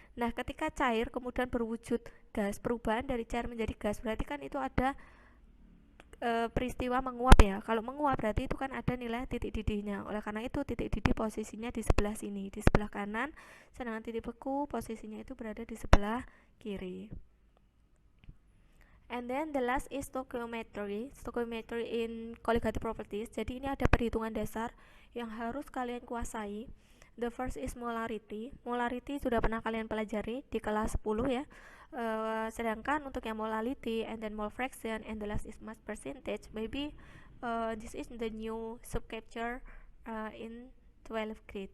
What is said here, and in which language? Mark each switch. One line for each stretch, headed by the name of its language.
Indonesian: Nah, ketika cair kemudian berwujud gas, perubahan dari cair menjadi gas, berarti kan itu ada peristiwa menguap ya. Kalau menguap berarti itu kan ada nilai titik didihnya. Oleh karena itu titik didih posisinya di sebelah sini, di sebelah kanan, sedangkan titik beku posisinya itu berada di sebelah kiri.
English: And then the last is stoichiometry in colligative properties.
Indonesian: Jadi ini ada perhitungan dasar yang harus kalian kuasai.
English: The first is molarity.
Indonesian: Molarity sudah pernah kalian pelajari di kelas 10 ya. Sedangkan untuk yang
English: molality and then mole fraction and the last is mass percentage, maybe this is the new subchapter in 12th grade.